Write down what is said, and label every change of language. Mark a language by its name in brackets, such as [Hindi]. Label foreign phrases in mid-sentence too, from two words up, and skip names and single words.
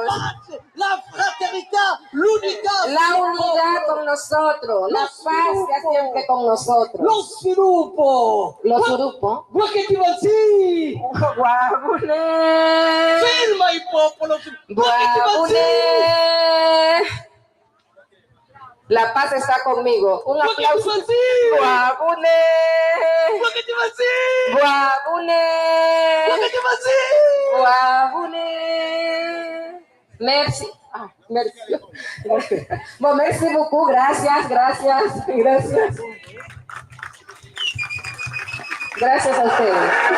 [Spanish] La fraternidad, l'unità. La unidad con nosotros. La paz sea siempre con nosotros. [Italian] Lo sviluppo. Lo sviluppo. Firma il popolo. [Spanish] La paz está conmigo. Un aplauso. [French] Merci. Merci. Bon, merci beaucoup. [Spanish] Gracias. Gracias a ustedes.